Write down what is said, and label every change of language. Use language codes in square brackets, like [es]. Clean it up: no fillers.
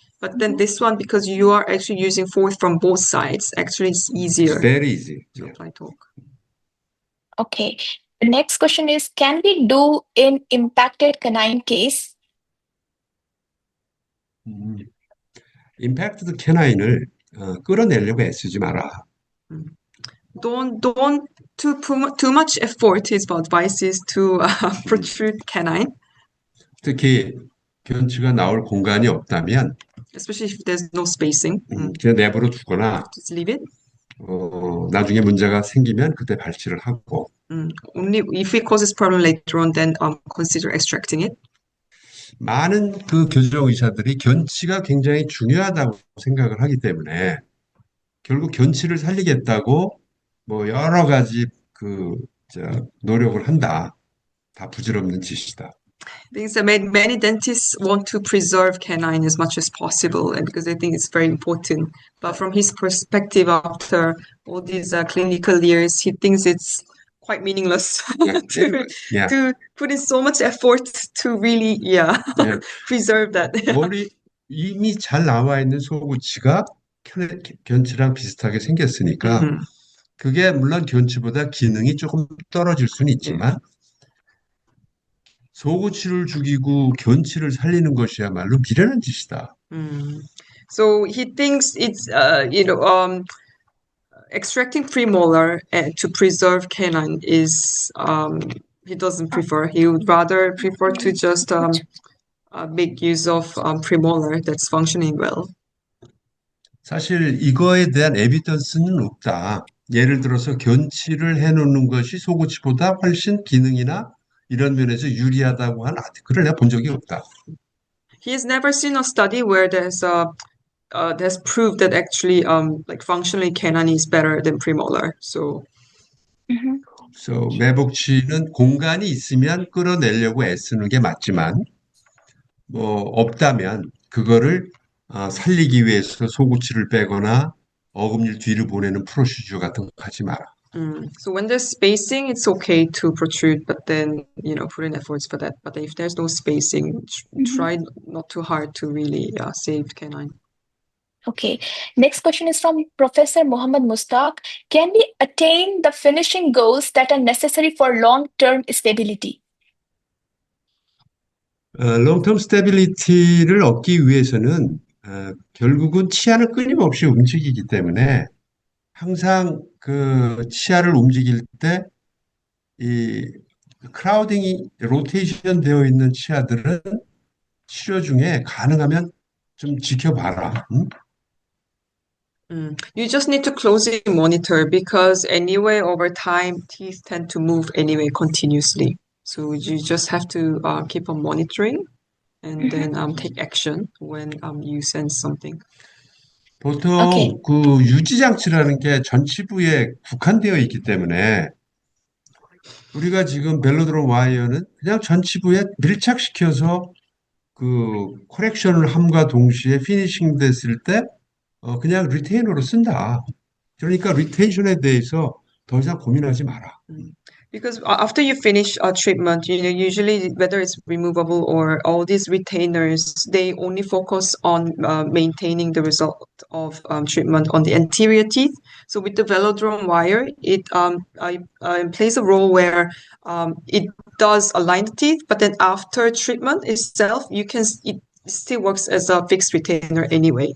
[en] But then this one, because you are actually using force from both sides, actually it's easier. It's very easy. To apply torque. Okay. The next question is, can we do in impacted canine case? [ko] 임팩트 캐나인을 끌어내려고 애쓰지 마라. [en] Don't too much effort. His advice is to protrude canine, [ko] 특히 견치가 나올 공간이 없다면 [en] especially if there's no spacing. [ko] 그냥 내버려 두거나 [en] Just leave it. [ko] 나중에 문제가 생기면 그때 발치를 하고 [en] Only if it causes problem later on, then consider extracting it. [ko] 많은 그 교정 의사들이 견치가 굉장히 중요하다고 생각을 하기 때문에 결국 견치를 살리겠다고 뭐 여러 가지 노력을 한다. 다 부질없는 짓이다. [en] Things that many dentists want to preserve canine as much as possible, and because they think it's very important. But from his perspective, after all these clinical years, he thinks it's quite meaningless to put in so much effort to really preserve that. [ko] 이미 잘 나와 있는 소구치가 견치랑 비슷하게 생겼으니까 그게 물론 견치보다 기능이 조금 떨어질 수는 있지만 소구치를 죽이고 견치를 살리는 것이야말로 미련한 짓이다. [en] So he thinks it's extracting premolar to preserve canine is he doesn't prefer. He would rather prefer to just make use of premolar that's functioning well. [ko] 사실 이거에 대한 에비던스는 없다. 예를 들어서 견치를 해놓는 것이 소구치보다 훨씬 기능이나 이런 면에서 유리하다고 한 아티클을 내가 본 적이 없다. [en] He has never seen a study where there's proved that actually like functionally canine is better than premolar. So [ko] 매복치는 공간이 있으면 끌어내려고 애쓰는 게 맞지만 뭐 없다면 그거를 살리기 위해서 소구치를 빼거나 어금니를 뒤로 보내는 프로시저 같은 거 하지 마라. [en] So when there's spacing, it's okay to protrude, but then put in efforts for that. But if there's no spacing, try not too hard to really save canine. Okay. Next question is from Professor Mohammad Mustaq. Can we attain the finishing goals that are necessary for long-term stability? [ko] long-term stability를 얻기 위해서는 결국은 치아는 끊임없이 움직이기 때문에 항상 그 치아를 움직일 때 이 크라우딩이 로테이션 되어 있는 치아들은 치료 중에 가능하면 좀 지켜봐라. [en] You just need to closely monitor because anyway, over time, teeth tend to move anyway continuously. So you just have to keep on monitoring and then take action when you sense something. [ko] 보통 그 유지장치라는 게 전치부에 국한되어 있기 때문에 우리가 지금 벨로드론 와이어는 그냥 전치부에 밀착시켜서 그 코렉션을 함과 동시에 피니싱 됐을 때 그냥 리테이너로 쓴다. 그러니까 리테이션에 대해서 더 이상 고민하지 마라. [en] Because after you finish a treatment, usually whether it's removable or all these retainers, they only focus on maintaining the result of treatment on the anterior teeth. So with the velodrome wire, it plays a role where it does align the teeth, but then after treatment itself, it still works as a fixed retainer anyway.